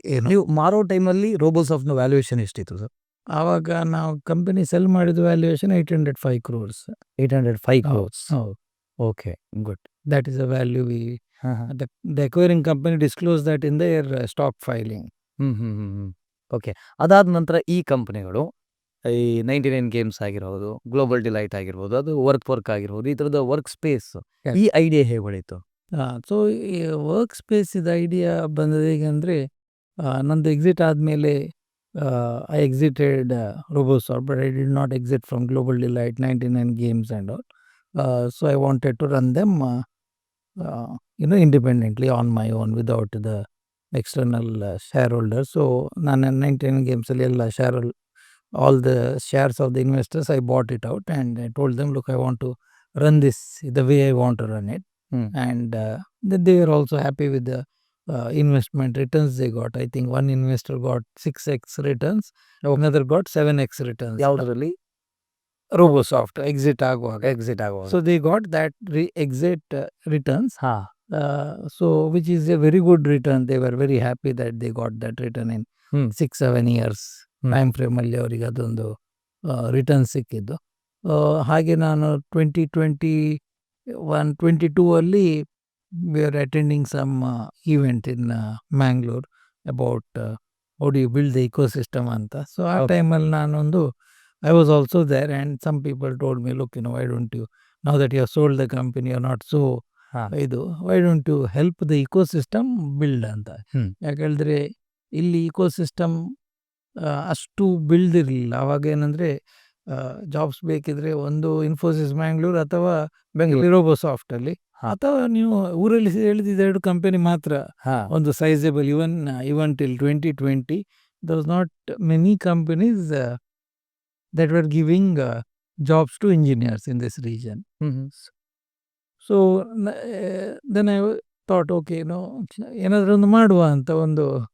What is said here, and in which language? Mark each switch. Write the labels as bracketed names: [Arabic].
[Kannada] ನೀವು ಮಾರೋ ಟೈಮಲ್ಲಿ ರೋಬೋಸಾಫ್ಟ್ನ ವ್ಯಾಲ್ಯೂಯೇಷನ್ ಎಷ್ಟಿತ್ತು ಸರ್? ಆವಾಗ ನಾವು ಕಂಪನಿ ಸೆಲ್ ಮಾಡಿದ valuation 805 crores. 805 crores. Okay, good. [English] That is the value we the acquiring company disclosed that in their stock filing. [Kannada] Okay. ಅದಾದ ನಂತರ ಈ ಕಂಪನಿಗಳು ಈ 99 ಗೇಮ್ಸ್ ಆಗಿರ್ಬೋದು, ಗ್ಲೋಬಲ್ ಡಿಲೈಟ್ ಆಗಿರ್ಬೋದು, ಅದು ವರ್ಕ್ ಆಗಿರ್ಬೋದು, ಈ ಥರದ ವರ್ಕ್ ಸ್ಪೇಸ್, ಈ ಐಡಿಯಾ ಹೇಗೆ ಹೊಳಿತು? ಸೊ ಈ ವರ್ಕ್ ಸ್ಪೇಸ್ ಇದು ಐಡಿಯಾ ಬಂದದ್ದು ಹೇಗೆಂದರೆ, ನಂದು ಎಕ್ಸಿಟ್ ಆದಮೇಲೆ [English] I exited Robosoft, but I did not exit from Global Delight, 99 Games and all. So I wanted to run them independently on my own without the external shareholders. So [Kannada] ನಾನು 99 ಗೇಮ್ಸಲ್ಲಿ ಎಲ್ಲ [English] all the shares of the investors I bought it out, and I told them, look, I want to run this the way I want to run it. And then they were also happy with the investment returns they got. I think one investor got 6x returns, another got 7x returns. [Kannada] ಯಾವುದರಲ್ಲಿ? Robosoft exit ಆಗುವಾಗ. [English] So they got that exit returns. So which is a very good return. They were very happy that they got that return in 6-7 years [Kannada] time ಫ್ರೇಮಲ್ಲಿ ಅವರಿಗೆ ಅದೊಂದು return ಸಿಕ್ಕಿದ್ದು. ಹಾಗೆ ನಾನು [English] 2021-22 we are attending some event in Mangalore about how do you build the ecosystem ಅಂತ. [Kannada] So ಆ ಟೈಮಲ್ಲಿ ನಾನೊಂದು [English] I was also there, and some people told me, look, why don't you, now that you have sold the company, you're not so why don't you help the ecosystem build ಅಂತ. [Kannada] ಯಾಕೆಳಿದ್ರೆ ಇಲ್ಲಿ ecosystem ಅಷ್ಟು ಬೆಳೆದಿರಲಿಲ್ಲ. ಆವಾಗ ಏನಂದರೆ jobs ಬೇಕಿದ್ರೆ ಒಂದು ಇನ್ಫೋಸಿಸ್ ಬ್ಯಾಂಗ್ಳೂರ್ ಅಥವಾ ಬೆಂಗಳೂರು ರೋಬೋಸಾಫ್ಟಲ್ಲಿ, ಅಥವಾ ನೀವು ಊರಲ್ಲಿ ಹೇಳಿದ 2 ಕಂಪನಿ ಮಾತ್ರ ಒಂದು sizeable. [English] Even till 2020 there was not many companies that were giving jobs to engineers in this region. So then I thought, okay, [Kannada] ಏನಾದರೂ ಒಂದು ಮಾಡುವ ಅಂತ ಒಂದು